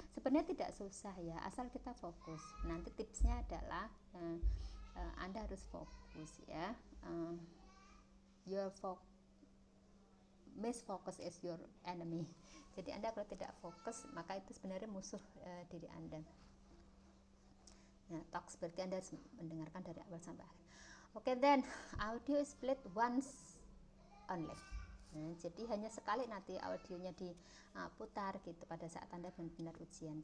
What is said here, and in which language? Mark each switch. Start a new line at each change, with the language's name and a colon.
Indonesian: Sebenarnya tidak susah ya, asal kita fokus. Nanti tipsnya adalah Anda harus fokus ya.
English: Your misfocus is your enemy.
Indonesian: Jadi Anda kalau tidak fokus, maka itu sebenarnya musuh diri Anda. Nah, talks berarti Anda harus mendengarkan dari awal sampai akhir.
English: Oke, then audio is played once only.
Indonesian: Nah, jadi hanya sekali nanti audionya diputar gitu pada saat Anda benar-benar ujian.